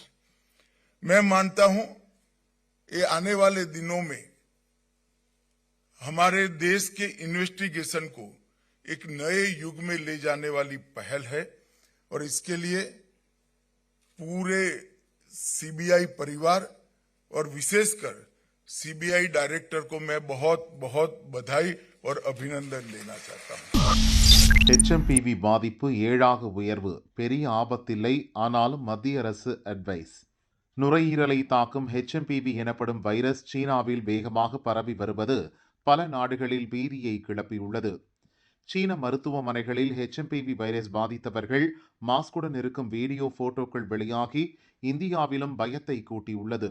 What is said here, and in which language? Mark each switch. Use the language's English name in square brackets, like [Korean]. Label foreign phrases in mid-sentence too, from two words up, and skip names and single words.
[Hindi] मैं मानता हूं ये आने वाले दिनों में हमारे देश के इन्वेस्टिगेशन को एक नए युग में ले जाने वाली पहल है और इसके लिए पूरे सीबीआई परिवार और विशेषकर सीबीआई डायरेक्टर को मैं बहुत बहुत बधाई और अभिनंदन देना चाहता हूं. [Tamil] HMPV பாதிப்பு 7ஆக உயர்வு, பெரிய ஆபத்தில்லை, ஆனாலும் மத்திய அரசு அட்வைஸ். நுரையீரலை தாக்கும் HMPV எனப்படும் வைரஸ் சீனாவில் வேகமாக பரவி வருவது பல நாடுகளில் பீதியை கிளப்பியுள்ளது. சீன மருத்துவமனைகளில் HMPV வைரஸ் பாதித்தவர்கள் மாஸ்குடன் இருக்கும் வீடியோ போட்டோக்கள் வெளியாகி இந்தியாவிலும் பயத்தை கூட்டியுள்ளது.